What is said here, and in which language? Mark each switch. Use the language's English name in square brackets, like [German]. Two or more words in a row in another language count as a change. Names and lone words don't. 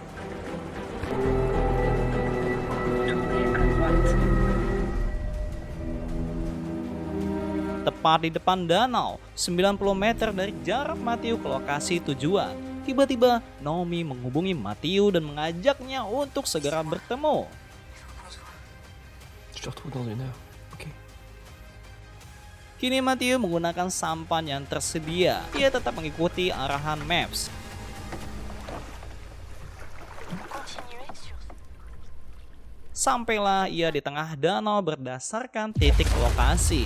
[Indonesian] Tepat di depan danau, 90 meter dari jarak Matthew ke lokasi tujuan. Tiba-tiba Naomi menghubungi Matthew dan mengajaknya untuk segera bertemu. [French] Je te retrouve dans 1 heure. Ok. [Indonesian] Kini Matthew menggunakan sampan yang tersedia. Ia tetap mengikuti arahan maps. Sampailah ia di tengah danau berdasarkan titik lokasi.